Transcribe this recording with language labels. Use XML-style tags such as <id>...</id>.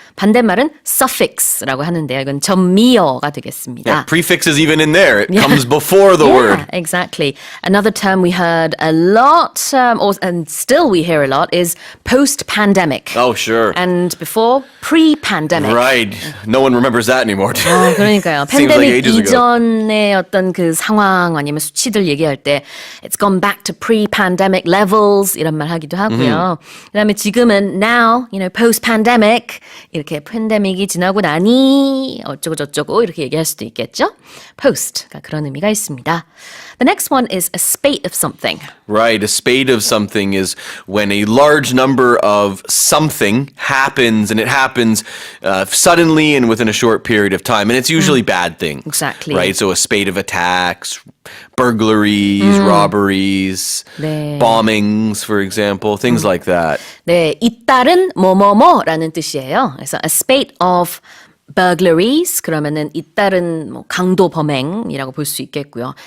<ko>반대말은 suffix라고 하는데요. 이건 전미어가 되겠습니다.</ko> <en>Yeah, prefix is even in there. It comes before the word. Exactly. Another term we heard a lot, and still we hear a lot, is post-pandemic. Oh, sure. And before, pre-pandemic. Right. No one remembers that anymore.</en> <ko>그러니까요.</ko> <en>Seems like</en> <ko>팬데믹</ko> <en>ages ago.</en> <ko>이전의 어떤 그 상황 아니면 수치들 얘기할 때</ko> <en>it's gone back to pre-pandemic levels</en> <ko>이런 말 하기도 하고요. 그다음에 지금은</ko> <en>now, post-pandemic</en> <ko>이렇게 팬데믹이 지나고 나니 어쩌고 저쩌고 이렇게 얘기할 수도 있겠죠. post가 그런 의미가 있습니다.</ko> <en>The next one is a spate of something. Right, a spate of something is when a large number of something happens, and it happens suddenly and within a short period of time, and it's usually bad things. Exactly. Right, so a spate of attacks, burglaries, robberies,</en> <ko>네.</ko> <en>bombings, for example, things like that.</en> <ko>네, 잇따른 뭐뭐뭐라는 뜻이에요. 그래서</ko> <en>a spate of burglaries</en> <ko>그러면은 잇따른 강도 범행이라고 볼 수 있겠고요.</ko>